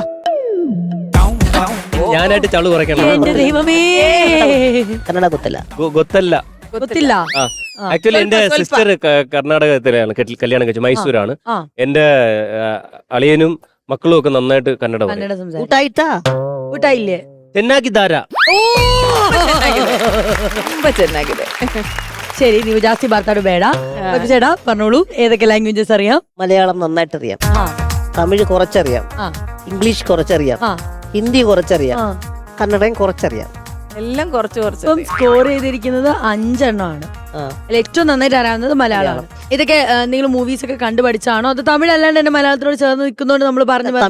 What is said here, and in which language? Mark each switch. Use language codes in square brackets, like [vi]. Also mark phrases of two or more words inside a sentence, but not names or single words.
[ml] ഞാനായിട്ട് ചളു കുറയ്ക്കണം. എന്റെ ദൈവമേ, കന്നഡ കുത്തല്ല. [kn] ഗൊത്തല്ല. ಗೊತ್ತಿಲ್ಲ. [ml] ആക്ച്വലി എന്റെ സിസ്റ്റർ കർണാടകത്തിലാണ് കല്യാണം കഴിച്ചത്, മൈസൂരാണ്. എന്റെ അളിയനും മക്കളും ഒക്കെ നന്നായിട്ട് കന്നഡ പറയും. [kn] ಊಟಾಯ್ತಾ? ಊಟ ಇಲ್ಲೇ ಚೆನ್ನಾಗಿದ್ದಾರಾ? ശരി, ನೀವು ಜಾಸ್ತಿ ಮಾತಾಡಬೇಡ. [ml] ചേട്ടാ പറഞ്ഞോളൂ, ഏതൊക്കെ ലാംഗ്വേജസ് അറിയാം? മലയാളം നന്നായിട്ടറിയാം, തമിഴ് കുറച്ചറിയാം, ഇംഗ്ലീഷ് കുറച്ചറിയാം, ഹിന്ദി കുറച്ചറിയാം, കന്നഡയും കുറച്ചറിയാം. എല്ലാം കുറച്ച് സ്കോർ ചെയ്തിരിക്കുന്നത് 5 എണ്ണമാണ്. അതിൽ ഏറ്റവും നന്നായിട്ട് അറിയാവുന്നത് മലയാളമാണ്. ഇതൊക്കെ നിങ്ങൾ മൂവീസ് ഒക്കെ കണ്ടു പഠിച്ചാണോ, അത് തമിഴ് അല്ലാണ്ട് തന്നെ മലയാളത്തിനോട് ചേർന്ന് നിൽക്കുന്നോണ്ട് നമ്മൾ പറഞ്ഞു?